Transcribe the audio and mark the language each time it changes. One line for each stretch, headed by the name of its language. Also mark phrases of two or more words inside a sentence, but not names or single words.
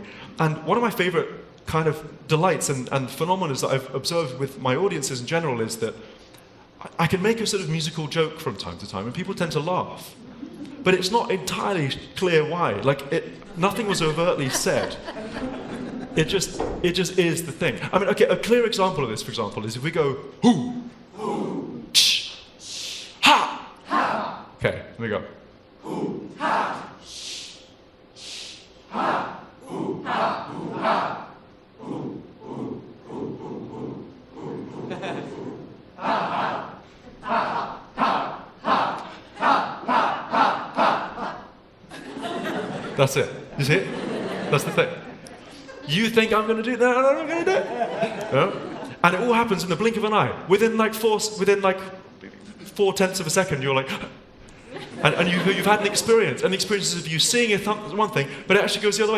English: And one of my favorite kind of delights and phenomena that I've observed with my audiences in general is that I can make a sort of musical joke from time to time, and people tend to laugh. But it's not entirely clear why. Like, nothing was overtly said. It just is the thing. I mean, okay, a clear example of this, for example, is if we go, hoo, ch, ha, ha. Okay, here we go. Hoo, ha, ha, hoo, ha, hoo, ha, hoo, hoo, hoo, hoo, hoo, ha, ha, ha, ha, ha, ha, ha, ha. That's it. You see it? That's the thing. You think I'm going to do that, and I'm going to do it. No? And it all happens in the blink of an eye. Within like 4/10 of a second, you're like, and you've had an experience, and the experience is of you seeing one thing, but it actually goes the other way.